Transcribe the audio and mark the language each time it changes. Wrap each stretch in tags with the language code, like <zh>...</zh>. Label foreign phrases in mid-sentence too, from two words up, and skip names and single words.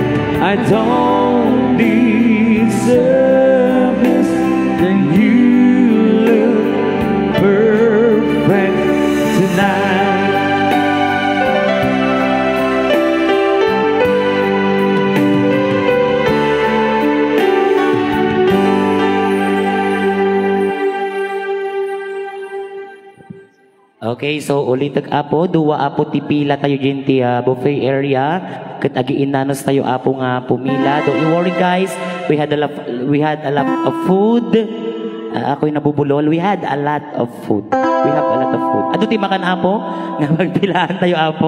<en>I don't deserve this, and you look perfect tonight.</en> <ilo>Okay, so ulit apo, duwa apo tipila tayo dyan ti buffet area. Kat agiin nanos tayo apo nga pumila.</ilo> <en>Don't you worry guys, we had a lot of food.</en> <tl>Ako'y nabubulol.</tl> <en>We had a lot of food. We have a lot of food.</en> <ilo>Ado ti makan apo, nga magpilaan tayo apo.</ilo>